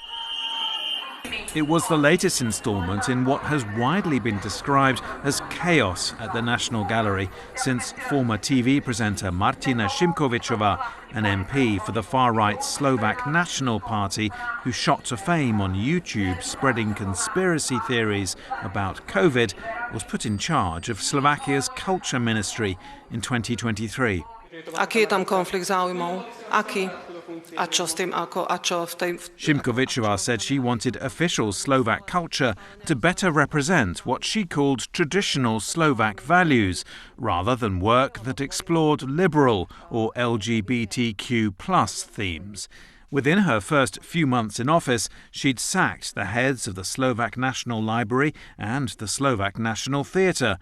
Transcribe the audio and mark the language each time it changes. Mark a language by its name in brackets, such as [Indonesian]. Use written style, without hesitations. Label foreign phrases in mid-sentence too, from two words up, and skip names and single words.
[English] It was the latest instalment in what has widely been described as chaos at the National Gallery since former TV presenter Martina Šimkovičová, an MP for the far-right Slovak National Party who shot to fame on YouTube spreading conspiracy theories about COVID, was put in charge of Slovakia's culture ministry in 2023. [Slovak] Aký je tam konflikt záujmov? Aký? A čo s tým ako? A čo v tej... [English] Šimkovičová said she wanted official Slovak culture to better represent what she called traditional Slovak values, rather than work that explored liberal or LGBTQ+ themes. Within her first few months in office, she'd sacked the heads of the Slovak National Library and the Slovak National Theatre.